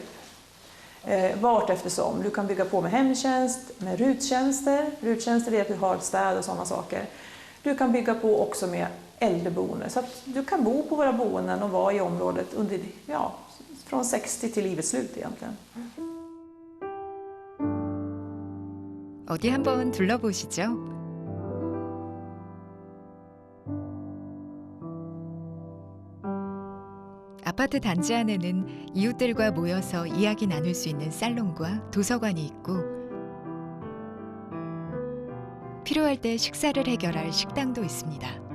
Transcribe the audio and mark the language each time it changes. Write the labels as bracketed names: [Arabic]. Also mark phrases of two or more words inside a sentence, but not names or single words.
[Swedish] Vart eftersom. Du kan bygga på med hemtjänst, med ruttjänster. Ruttjänster är att du har städ och sådana saker. Du kan bygga på också med äldreboende. Så att du kan bo på våra boenden och vara i området under, från 60 till livets slut egentligen. [Korean] 어디 한번 둘러보시죠. 아파트 단지 안에는 이웃들과 모여서 이야기 나눌 수 있는 살롱과 도서관이 있고 필요할 때 식사를 해결할 식당도 있습니다.